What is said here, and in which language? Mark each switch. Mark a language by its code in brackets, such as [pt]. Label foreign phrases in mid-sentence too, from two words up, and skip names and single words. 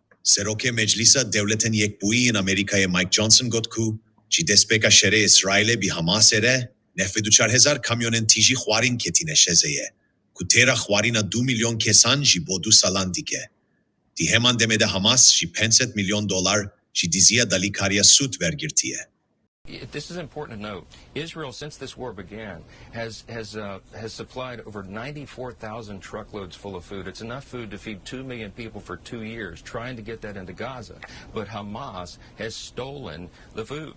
[ku] Serokê Meclisa Dewletên Yekbûyî in Amerîkayê Mike Johnson got ku ji destpêka şerê Îsraîlê bi Hamasê re nehvêdûçarhezar kamyonên tijî xwarin ketine Xezzeyê ku têra xwarina 2 milyon kesan ji bo 2 salan dike. Di heman demê de Hamas ji 500 milyon dolar ji dizîa da lîkariya sûd wergirtiye. [en] This is important to note. Israel, since this war began, has supplied over 94,000 truckloads full of food. It's enough food to feed 2 million people for 2 years, trying to get that into Gaza. But Hamas has stolen the food.